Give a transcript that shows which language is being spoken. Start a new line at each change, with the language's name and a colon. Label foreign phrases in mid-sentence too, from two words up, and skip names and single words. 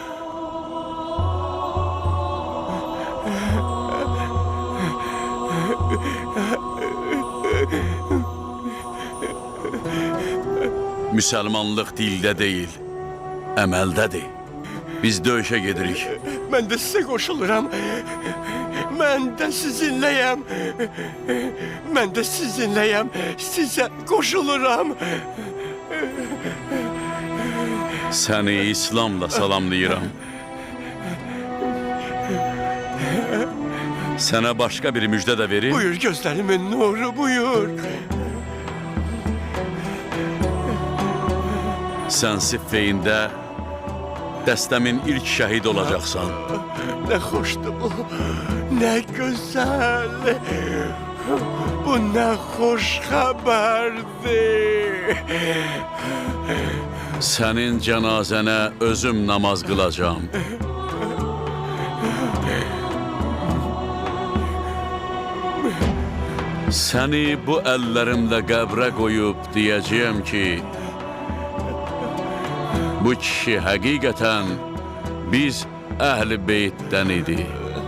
Azerbaijani: Müsəlmanlıq dildə deyil, əməldədir. Biz döyüşə gedirik.
Turkish: Ben de size koşuluram. Ben de sizinleyim. Ben de sizinleyim. Size koşuluram.
Azerbaijani: Səni İslamla salamlayıram. Sənə başqa bir müjdə də verim.
Turkish: Buyur gözlerimin nuru, buyur.
Azerbaijani: Sən Siffeyində dəstəmin ilk şəhid olacaqsan.
Turkish: Ne hoştu bu. Ne güzel. Bu ne hoş haberdi.
Azerbaijani: Sənin cənazənə özüm namaz qılacağam. Səni bu əllərimlə qəbrə qoyub deyəcəyəm ki, bu kişi həqiqətən biz əhl-i beytdən idi.